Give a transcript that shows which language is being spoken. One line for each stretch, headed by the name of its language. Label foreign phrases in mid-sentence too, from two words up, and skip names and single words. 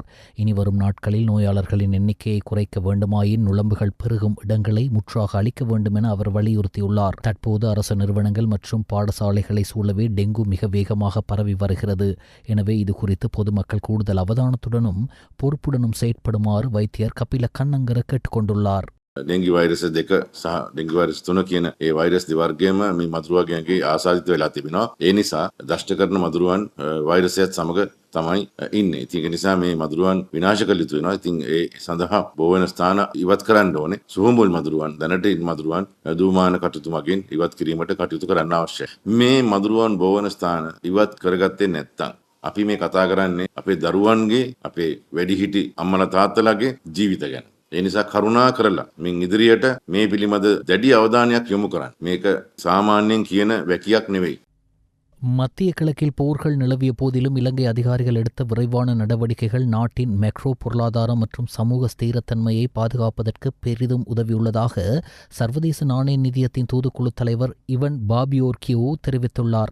Tamil: இனி வரும் நாட்களில் நோயாளர்களின் எண்ணிக்கையை குறைக்க வேண்டுமாயின் நுளம்புகள் பெருகும் இடங்களை முற்றாக அளிக்க வேண்டும் என அவர் வலியுறுத்தியுள்ளார். தற்போது அரசு நிறுவனங்கள் மற்றும் பாடசாலைகளை சூழவே டெங்கு மிக வேகமாக பரவி வருகிறது. எனவே இது குறித்து பொதுமக்கள் கூடுதல் அவதானத்துடனும் பொறுப்புடனும் செயற்படுமாறு வைத்தியர் கபில கண்ணங்கர கேட்டுக்கொண்டுள்ளார்.
Sinhala: ඩෙංගි වෛරස් 2 සහ ඩෙංගි වෛරස් 3 කියන ඒ වෛරස් දෙවර්ගයම මේ මදුරුවන්ගේ ආසාදිත වෙලා තිබෙනවා. ඒ නිසා දෂ්ට කරන මදුරුවන් වෛරසයත් සමග තමයි ඉන්නේ. ඉතින් ඒ නිසා මේ මදුරුවන් විනාශ කළ යුතු වෙනවා. ඉතින් ඒ සඳහා බොහෝ වෙන ස්ථාන ඉවත් කරන්න ඕනේ. සුහුඹුල් මදුරුවන්, දැනට ඉන්න මදුරුවන් දූමාන කටයුතු මගින් ඉවත් කිරීමට කටයුතු කරන්න අවශ්‍යයි. මේ මදුරුවන් බොහෝ වෙන ස්ථාන ඉවත් කරගත්තේ නැත්නම් අපි මේ කතා කරන්නේ අපේ දරුවන්ගේ, අපේ වැඩිහිටි අම්මලා තාත්තලාගේ ජීවිත ගැන. ඒ නිසා කරුණා කරලා මින් ඉදිරියට මේ පිළිබඳ දැඩි අවධානයක් යොමු කරන්න. මේක සාමාන්‍යයෙන් කියන වැකියක් නෙවෙයි.
Tamil: மத்திய கிழக்கில் போர்கள் நிலவிய போதிலும் இலங்கை அதிகாரிகள் எடுத்த விரைவான நடவடிக்கைகள் நாட்டின் மெக்ரோ பொருளாதாரம் மற்றும் சமூக ஸ்திரத்தன்மையை பாதுகாப்பதற்கு பெரிதும் உதவியுள்ளதாக சர்வதேச நாணய நிதியத்தின் தூதுக்குழு தலைவர் இவன் பாபியோர்கியோ தெரிவித்துள்ளார்.